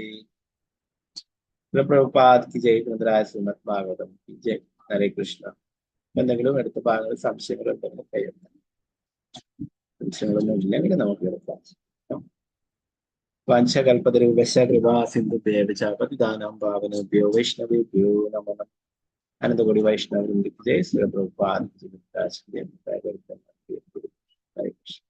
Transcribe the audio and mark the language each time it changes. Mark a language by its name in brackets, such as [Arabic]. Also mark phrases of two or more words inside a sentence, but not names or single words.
[Hindi] प्रभुपाद की जय. ग्रन्थराज श्रीमद् भागवतम् की जय. हरे कृष्ण. [Malayalam] എന്തെങ്കിലും എടുത്ത ഭാഗങ്ങൾ സംശയങ്ങൾ ഉണ്ടെങ്കിൽ കയ്യെടുക്കാം. സംശയങ്ങളൊന്നും ഇല്ലെങ്കിൽ നമുക്ക് എടുക്കാം. [Sanskrit] വാഞ്ചകൽപതരൂപശ കൃപാ സിന്ധുഭ്യോ പതിദാനം പാവനേഭ്യോ വൈഷ്ണവേഭ്യോ നമോ നമഃ. അനന്തകോടി വൈഷ്ണവ ജയ്. ശ്രീ പ്രഭുപാദ്. ഹരേ കൃഷ്ണ.